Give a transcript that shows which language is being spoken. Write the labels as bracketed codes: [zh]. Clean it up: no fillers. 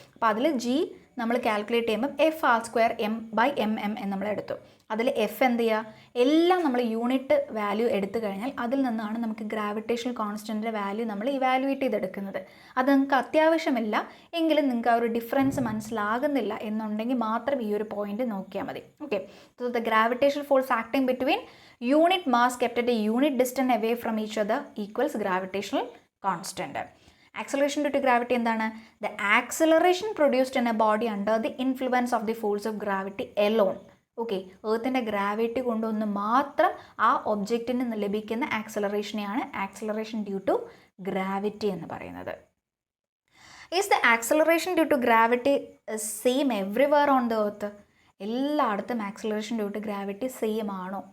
[ml] അപ്പോൾ അതിൽ g നമ്മൾ കാൽക്കുലേറ്റ് ചെയ്യുമ്പോൾ F r² m/mm എന്ന് നമ്മൾ എടുത്തു. അതിൽ F എന്ത് ചെയ്യുക? എല്ലാം നമ്മൾ യൂണിറ്റ് വാല്യൂ എടുത്തു കഴിഞ്ഞാൽ അതിൽ നിന്നാണ് നമുക്ക് ഗ്രാവിറ്റേഷണൽ കോൺസ്റ്റൻറ്റിൻ്റെ വാല്യൂ നമ്മൾ ഇവാലുവേറ്റ് ചെയ്തെടുക്കുന്നത്. അത് നിങ്ങൾക്ക് അത്യാവശ്യമില്ല എങ്കിലും നിങ്ങൾക്ക് ആ ഒരു ഡിഫറൻസ് മനസ്സിലാകുന്നില്ല എന്നുണ്ടെങ്കിൽ മാത്രം ഈ ഒരു പോയിന്റ് നോക്കിയാൽ മതി. [en] Okay, so the gravitational force acting between unit mass kept at a unit distance away from each other equals gravitational constant. Acceleration due to gravity [ml] എന്താണ്? [en] The acceleration produced in a body under the influence of the force of gravity alone. [ml] Okay, എർത്തിൻ്റെ gravity കൊണ്ടൊന്ന് മാത്രം ആ ഒബ്ജക്റ്റിന് ലഭിക്കുന്ന ആക്സലറേഷനെയാണ് acceleration due to gravity എന്ന് പറയുന്നത്. [en] Is the acceleration due to gravity same everywhere on the earth? [ml] എല്ലായിടത്തും acceleration due to gravity same ആണോ?